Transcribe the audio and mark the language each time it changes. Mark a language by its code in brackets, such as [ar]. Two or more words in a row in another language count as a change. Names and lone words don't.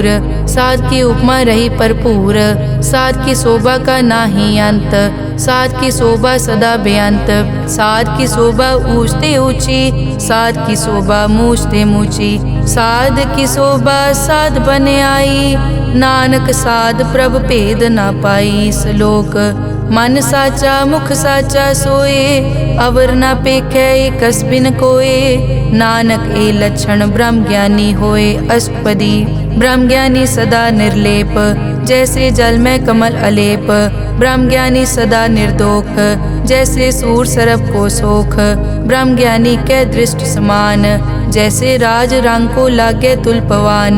[hi] साध की उपमा रही भरपूर, साध की शोभा का नाही अंत। साध की शोभा सदा बेअंत, साध की शोभा ऊंचते ऊंची। साध की शोभा मूछते मूची, साध की शोभा साध बने आई। नानक साध प्रभ भेद ना पाई। श्लोक मन साचा मुख साचा सोए, अवर ना पेखै एकस बिन कोए। नानक ए लक्षण ब्रह्म ज्ञानी होए। अष्टपदी ब्रह्म ज्ञानी सदा निर्लेप, जैसे जल में कमल अलेप। ब्रह्म ज्ञानी सदा निर्दोख, जैसे सूर सरप को सोख। ब्रह्म ज्ञानी के दृष्ट समान, जैसे राज रंग को लागे तुलपवान।